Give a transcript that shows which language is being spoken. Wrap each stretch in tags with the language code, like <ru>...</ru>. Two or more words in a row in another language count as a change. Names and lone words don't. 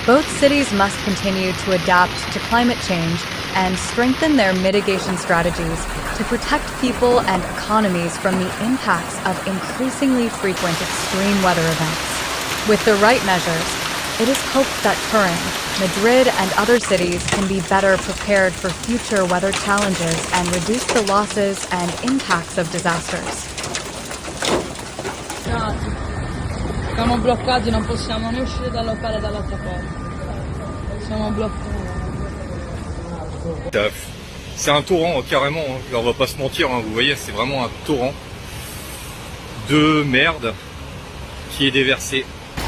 <en>Both cities must continue to adapt to climate change and strengthen their mitigation strategies to protect people and economies from the impacts of increasingly frequent extreme weather events. With the right measures, it is hoped that Turin, Madrid, and other cities can be better prepared for future weather challenges and reduce the losses and impacts of disasters.</en> <it>Siamo bloccati, non possiamo né uscire dal locale dall'altra parte. Siamo bloccati.</it> <fr>C'est un torrent carrément, hein. Là, on va pas se mentir, hein. Vous voyez, c'est vraiment un torrent de merde qui est déversé</fr>